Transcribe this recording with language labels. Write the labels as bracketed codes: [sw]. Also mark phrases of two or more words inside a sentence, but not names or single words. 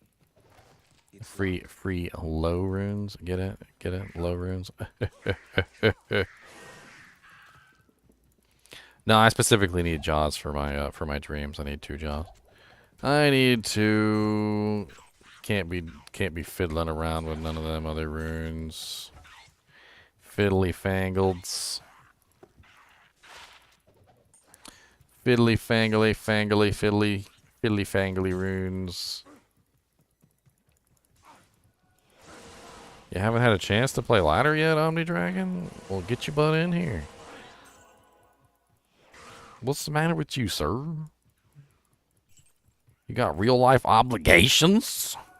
[en] Free low runes. Get it? Get it? Low runes. No, I specifically need jaws for my dreams. I need 2 jaws. I need to. Can't be fiddling around with none of them other runes. Fiddly fangles. Fiddly fangly fiddly fangly runes. You haven't had a chance to play ladder yet, Omni Dragon? Well, get your butt in here. What's the matter with you, sir? You got real life obligations?